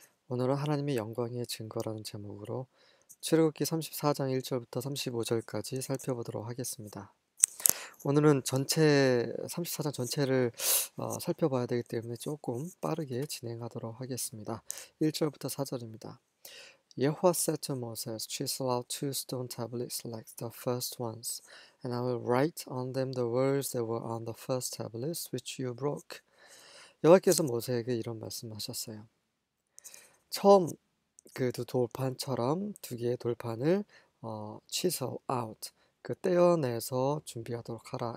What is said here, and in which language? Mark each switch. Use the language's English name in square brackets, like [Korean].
[Korean] 오늘은 하나님의 영광의 증거라는 제목으로 출애굽기 34장 1절부터 35절까지 살펴보도록 하겠습니다. 오늘은 전체 34장 전체를 살펴봐야 되기 때문에 조금 빠르게 진행하도록 하겠습니다. 1절부터 4절입니다. [English] Yahweh said to Moses, Chisel out 2 stone tablets like the first ones, and I will write on them the words that were on the first tablets which you broke. [Korean] 여호와께서 모세에게 이런 말씀하셨어요. 처음 그 두 돌판처럼 두 개의 돌판을 chisel out, 그 떼어내서 준비하도록 하라.